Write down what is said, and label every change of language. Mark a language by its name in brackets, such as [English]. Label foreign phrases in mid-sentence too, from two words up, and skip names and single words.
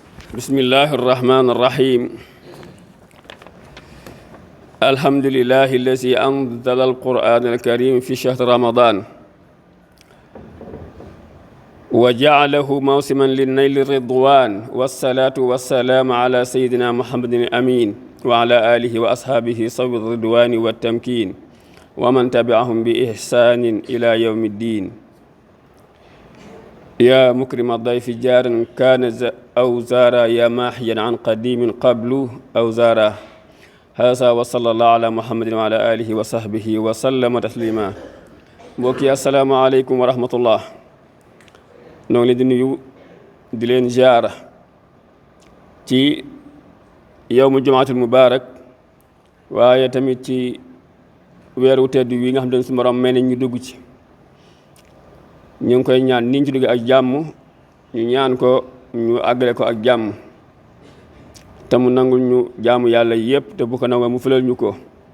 [Arabic] بسم الله الرحمن الرحيم الحمد لله الذي أنزل القرآن الكريم في شهر رمضان وجعله موسما للنيل الرضوان والصلاة والسلام على سيدنا محمد الأمين وعلى آله وأصحابه صوي الرضوان والتمكين ومن تبعهم بإحسان إلى يوم الدين يا مكرم الضيف جارا كان أو زارا يا ماحيا عن قديم قبل أو زارا هذا وصلى الله على محمد وعلى آله وصحبه وسلم تسليما [Wolof] mbokk yi [Arabic] السلام عليكم ورحمة الله [Wolof] noo ngi leen di nuyu di leen ziara ci [Arabic] يوم الجمعة المبارك [Wolof] waaye tamit ci weeru tedd wi nga xam ne suñu borom may nañ ñu dugg ci ñu ngi koy ñaan niñ ci dugg ak jàmm ñu ñaan ko ñu àggale ko ak jàmm te mu nangul ñu jaamu yàlla yépp te bu ko nangoo mu fulal ñu ko